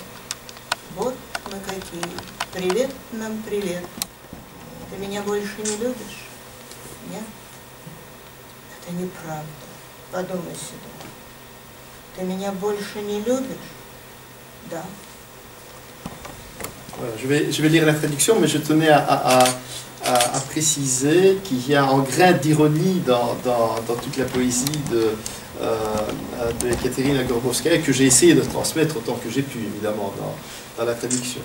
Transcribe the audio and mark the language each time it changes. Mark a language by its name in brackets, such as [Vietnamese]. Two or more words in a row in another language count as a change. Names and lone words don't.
[Russian] Вот мы какие. Привет нам, привет. Ты меня больше не любишь? Нет? Это неправда. Подумай сюда. Ты меня больше не любишь? Да. [French] Voilà, je vais lire la traduction, mais je tenais à préciser qu'il y a un grain d'ironie dans toute la poésie de Ekaterina Gorbowskaïa que j'ai essayé de transmettre autant que j'ai pu, évidemment, dans la traduction.